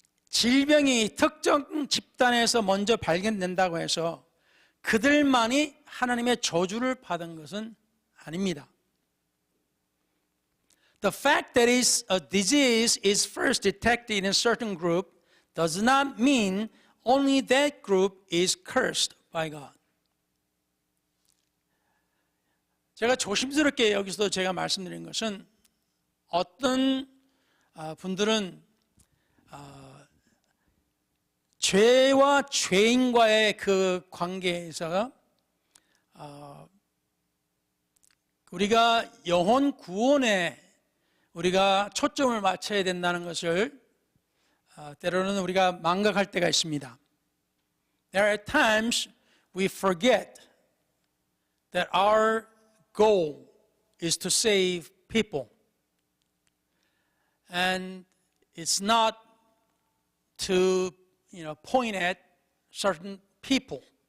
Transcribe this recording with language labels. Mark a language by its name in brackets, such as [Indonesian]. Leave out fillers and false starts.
[Korean] 질병이 특정 집단에서 먼저 발견된다고 해서 그들만이 하나님의 저주를 받은 것은 아닙니다. [English] The fact that a disease is first detected in a certain group does not mean only that group is cursed by God. [Korean] 제가 조심스럽게 여기서도 제가 말씀드린 것은 어떤 분들은 죄와 죄인과의 그 관계에서 우리가 영혼 구원에 우리가 초점을 맞춰야 된다는 것을 때로는 우리가 망각할 때가 있습니다. [English] There are times we forget that our goal is to save people. And it's not to, point at certain people.